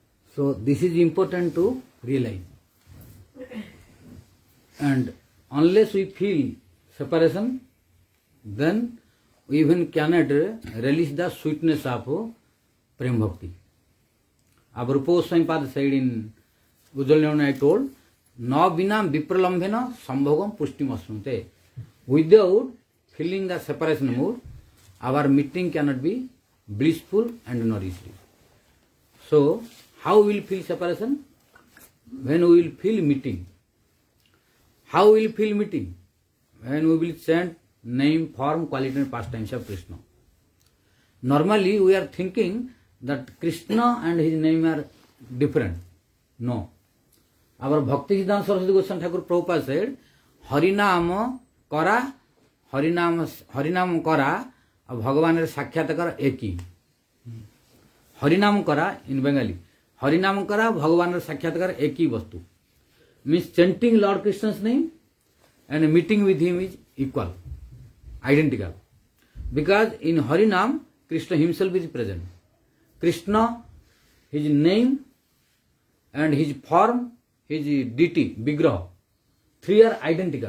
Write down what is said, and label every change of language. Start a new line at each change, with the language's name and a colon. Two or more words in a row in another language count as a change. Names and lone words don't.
English: So this is important to realize. And unless we feel separation, then we even cannot release the sweetness of Prem Bhakti. Our Rupa Goswami Pada said in Ujjwal I told,
Sanskrit: न विना विप्रलम्भेन सम्भोगं पुष्टिम् अश्नुते.
English: Without feeling the separation mood, our meeting cannot be blissful and nourishing. So, how we will feel separation? When we will feel meeting. How we will feel meeting? When we will chant name, form, quality and pastimes of Krishna. Normally we are thinking that Krishna and his name are different. No. Our Bhakti Siddhanta Saraswati Goswami Thakur Prabhupada said,
Bangla: হরিনাম করা, হরিনাম করা, ভগবান সাক্ষাৎ করা একই. হরিনাম করা
English: in Bengali.
Bangla: হরিনাম করা, ভগবান সাক্ষাৎ করা একই বস্তু.
English: Means chanting Lord Krishna's name and meeting with him is equal, identical. Because in Harinam, Krishna himself is present. Krishna, his name and his form, his deity, Vigraha, three are identical.